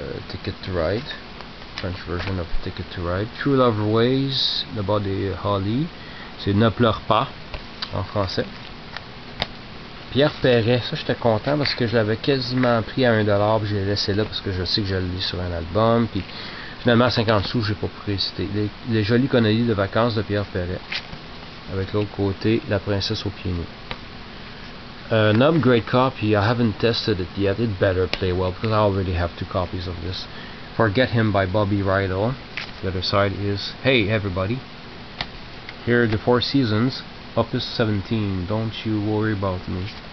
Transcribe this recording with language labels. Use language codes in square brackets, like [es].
[en] Ticket to Ride, French version of Ticket to Ride. [fr] True Love Ways, de Buddy Holly, c'est Ne pleure pas en français. Pierre Perret, ça j'étais content parce que je l'avais quasiment pris à 1$, puis j'ai laissé là parce que je sais que je le lis sur un album, puis finalement à 50 sous j'ai pas précité. Les jolies conneries de vacances de Pierre Perret, avec l'autre côté La princesse aux pieds nus. [en] An upgrade copy, I haven't tested it yet, it better play well because I already have 2 copies of this. Forget Him by Bobby Rydell. The other side is Hey Everybody. Here are the 4 Seasons, Opus 17, Don't You Worry About Me.